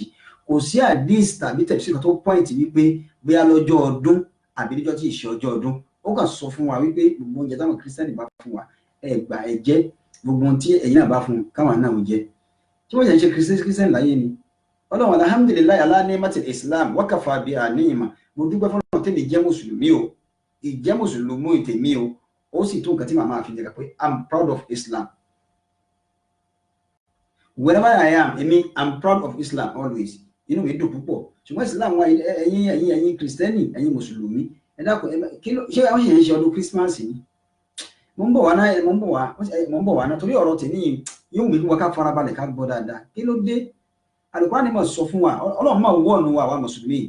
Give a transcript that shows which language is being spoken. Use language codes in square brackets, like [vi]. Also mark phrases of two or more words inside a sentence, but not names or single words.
[yo] Kò sí àdìsí tàbí tẹ̀fsírù tó pọ́ìntì wípé bóyá lọ́jọ́ ọdún àbí níjọ́ tí ì ṣe ọjọ́ ọdún. Ó kàn sọ fún wa wípé gbogbo oúnjẹ táwọn Christian bá fún wa ẹgbà ẹjẹ, gbogbo ohun tí ẹ̀yin náà bá fún káwọn náà ò jẹ. Tí wọ́n yẹn ṣe Christian láyé ni. [ar] Ọlọ́run الحمد لله على نعمة الإسلام وكفى بها نعمة. [yo] Mo dúpẹ́ fún Ọlọ́run tèmi jẹ́ Mùsùlùmí o, ìjẹ́ Mùsùlùmí tèmi o, ó sì tó nǹkan tí màmá fi jẹ́ pé [en] I'm proud of Islam. Wherever I am, I'm proud of Islam always. [yo] Inú mi dùn púpọ̀. Ṣùgbọ́n Islam wa ẹ̀yin Kristẹni, ẹ̀yin Mùsùlùmí, ẹ dákun ṣé àwọn ṣe ń ṣe ọdún Christmas ni? Mo ń bọ̀ wá náà torí ọ̀rọ̀ tèmi yóò wí fún wa ká farabalẹ̀ ká gbọ́ dáadáa. Kí ló dé? Al-Qur'an ni mo sọ fún wa, Ọlọ́run máa wọ́ọ̀nù wa àwa Mùsùlùmí.